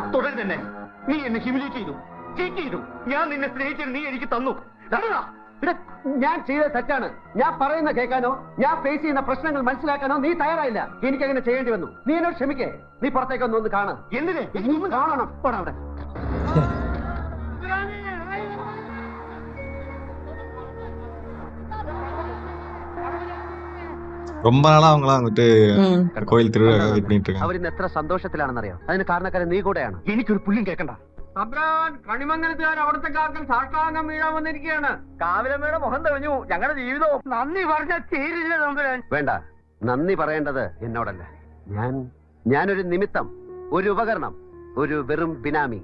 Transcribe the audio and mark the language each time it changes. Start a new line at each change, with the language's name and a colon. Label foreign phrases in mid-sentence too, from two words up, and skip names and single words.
Malayalam: തുടരുത് തന്നെ. നീ എന്നെ ഹ്യൂമിലേറ്റ് ചെയ്തു, ചീറ്റ് ചെയ്തു. ഞാൻ നിന്നെ സ്നേഹിച്ചിട്ട് നീ എനിക്ക് തന്നു. ഞാൻ ചെയ്ത തെറ്റാണ്. ഞാൻ പറയുന്ന കേൾക്കാനോ ഞാൻ ഫേസ് ചെയ്യുന്ന പ്രശ്നങ്ങൾ മനസ്സിലാക്കാനോ നീ തയ്യാറായില്ല. എനിക്കങ്ങനെ ചെയ്യേണ്ടി വന്നു. നീ എന്നോട് ക്ഷമിക്കേ. നീ പുറത്തേക്കൊന്ന് കാണാം. എന്തിനെ കാണണം. പോടാ അവിടെ.
Tamil: ரொம்ப நாளா அவங்களாம் வந்துட்டு கோயில் திருவிழா வெயிட் பண்ணிட்டு இருக்காங்க.
Malayalam: അവരിന്ന് എത്ര സന്തോഷത്തിലാണെന്നറിയോ? അതിന് കാരണക്കാരൻ നീ കൂടെയാണ്. എനിക്കൊരു പുല്ലും കേൾക്കണ്ട. കണിമംഗലത്തുകാർ അവിടുത്തെ കാക്കൽ സാഷ്ടാംഗം വീഴാൻ വന്നിരിക്കുകയാണ്. കാവിലമ്മയുടെ മുഖം തെളിഞ്ഞു. ഞങ്ങളുടെ ജീവിതവും നന്ദി പറഞ്ഞ തീരില്ല തമ്പുരാൻ. വേണ്ട, നന്ദി പറയേണ്ടത് എന്നോടല്ല. ഞാനൊരു നിമിത്തം, ഒരു ഉപകരണം, ഒരു വെറും ബിനാമി.